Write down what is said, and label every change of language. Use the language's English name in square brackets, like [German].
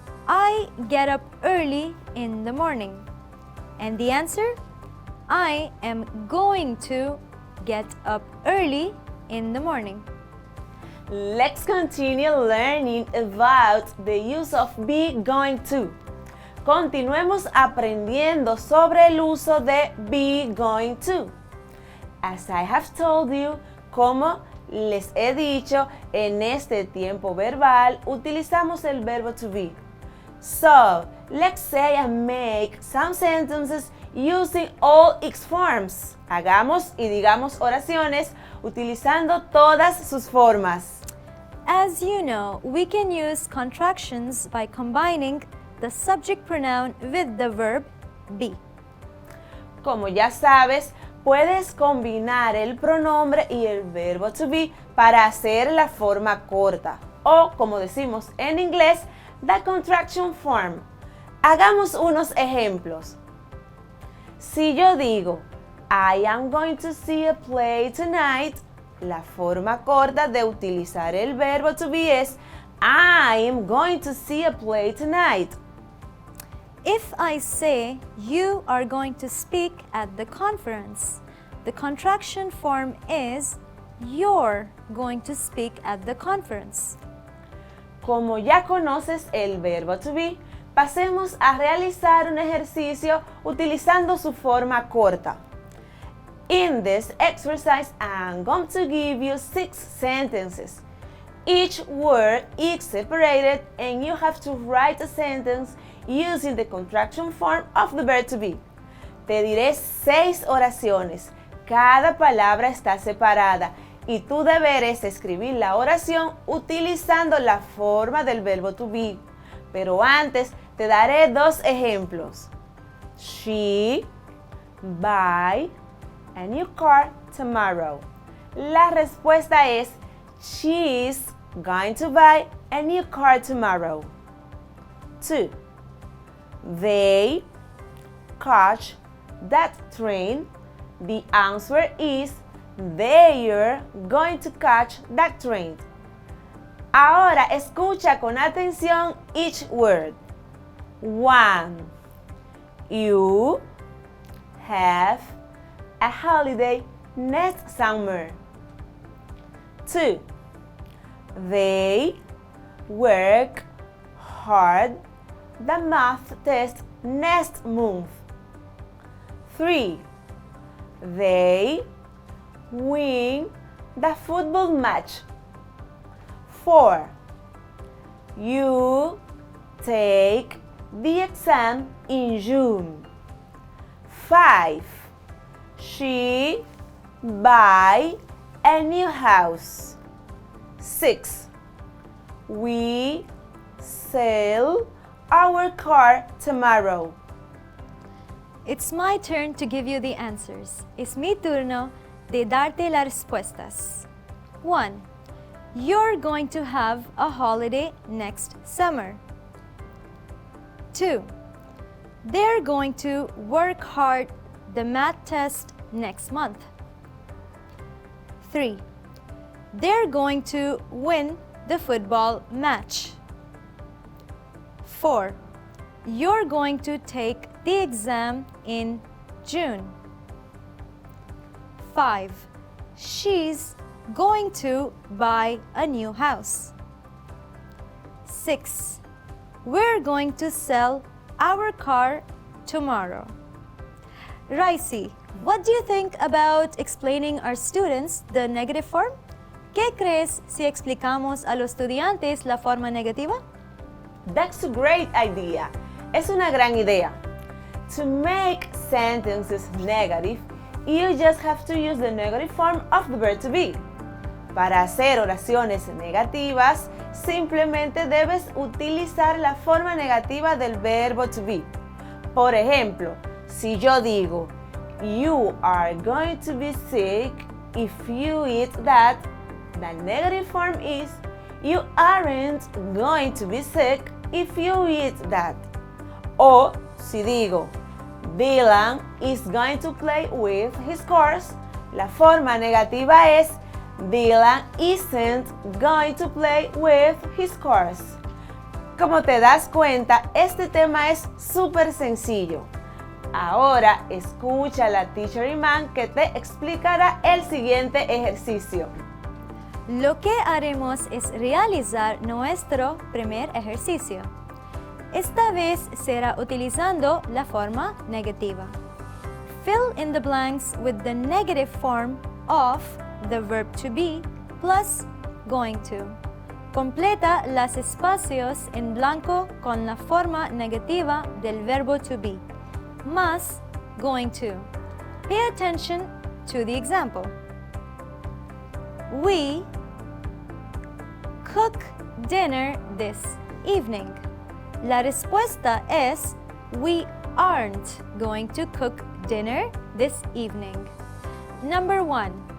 [English] I get up early in the morning. And the answer, I am going to get up early in the morning. Let's continue learning about the use of be going to. [Spanish] Continuemos aprendiendo sobre el uso de be going to. [English] As I have told you, [Spanish] como les he dicho, en este tiempo verbal utilizamos el verbo to be. [English] So, let's say I make some sentences using all its forms. [Spanish] Hagamos y digamos oraciones utilizando todas sus formas. [English] As you know, we can use contractions by combining the subject pronoun with the verb be. [Spanish] Como ya sabes, puedes combinar el pronombre y el verbo to be para hacer la forma corta, o como decimos en inglés, [English] the contraction form. [Spanish] Hagamos unos ejemplos. Si yo digo, [English] I am going to see a play tonight, [Spanish] la forma corta de utilizar el verbo to be es, [English] I am going to see a play tonight. If I say, you are going to speak at the conference, the contraction form is, you're going to speak at the conference. [Spanish] Como ya conoces el verbo to be, pasemos a realizar un ejercicio utilizando su forma corta. [English] In this exercise, I'm going to give you 6 sentences. Each word is separated and you have to write a sentence using the contraction form of the verb to be. [Spanish] Te diré 6 oraciones. Cada palabra está separada y tu deber es escribir la oración utilizando la forma del verbo to be. Pero antes te daré 2 ejemplos. [English] She buy a new car tomorrow. [Spanish] La respuesta es [English] she's going to buy a new car tomorrow. 2. They catch that train. The answer is they're going to catch that train. [Spanish] Ahora escucha con atención [English] each word. 1. You have a holiday next summer. 2. They work hard the math test next month. 3. They win the football match. 4. You take the exam in June. 5. She buy a new house. 6. We sell our car tomorrow. It's my turn to give you the answers. [Spanish] Es mi turno de darte las respuestas. [English] 1. You're going to have a holiday next summer. 2. They're going to work hard the math test next month. 3. They're going to win the football match. 4. You're going to take the exam in June. 5. She's going to buy a new house. 6. We're going to sell our car tomorrow. Raisi, what do you think about explaining our students the negative form? [Spanish] ¿Qué crees si explicamos a los estudiantes la forma negativa? [English] That's a great idea. [Spanish] Es una gran idea. [English] To make sentences negative, you just have to use the negative form of the verb to be. [Spanish] Para hacer oraciones negativas, simplemente debes utilizar la forma negativa del verbo to be. Por ejemplo, si yo digo, [English] you are going to be sick if you eat that, the negative form is, you aren't going to be sick if you eat that. [Spanish] O si digo, [English] Dylan is going to play with his cars, [Spanish] la forma negativa es [English] Dylan isn't going to play with his cars. [Spanish] Como te das cuenta, este tema es súper sencillo. Ahora escucha a la Teacher Iman que te explicará el siguiente ejercicio. Lo que haremos es realizar nuestro primer ejercicio. Esta vez será utilizando la forma negativa. [English] Fill in the blanks with the negative form of the verb to be plus going to. [Spanish] Completa los espacios en blanco con la forma negativa del verbo to be, más going to. [English] Pay attention to the example. We cook dinner this evening. [Spanish] La respuesta es [English] we aren't going to cook dinner this evening. Number 1.